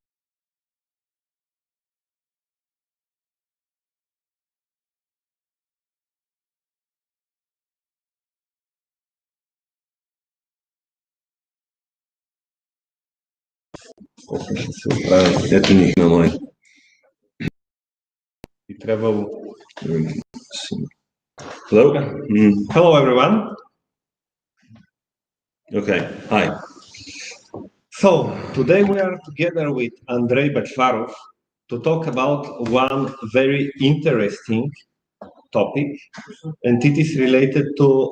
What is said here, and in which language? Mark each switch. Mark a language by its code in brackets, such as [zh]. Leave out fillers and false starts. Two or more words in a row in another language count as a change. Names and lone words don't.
[bg] Ще се оправя. Ето ни на мой. И трябвало. [en] Hello? Hello everyone. Okay, hi. So today we are together with Andrei Bachvarov to talk about one very interesting topic, and it is related to